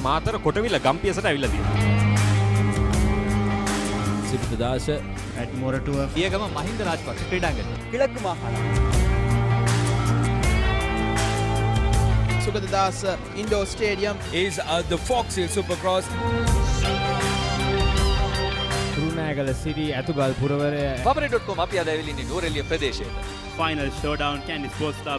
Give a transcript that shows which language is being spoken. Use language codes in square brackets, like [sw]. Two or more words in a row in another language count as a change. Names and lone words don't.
[si] මාතර කොටවිල ගම්පියසට ඇවිල්ලා තියෙනවා. සිරිතදාස [en] at මොරටුව [si] පියගම මහින්ද රාජපක්ෂ ක්‍රීඩාංගණය. [ta] கிழக்கு மாகாணம் சுகததாஸ் [en] Indoor Stadium is the Fox Hill Supercross. [si] කුරුණෑගල සිටි ඇතුගල් පුරවරය Papare.com අපි අද ඇවිල්ලා ඉන්නේ නුවරඑළිය ප්‍රදේශයේ. [en] Final showdown Candy Sports Club.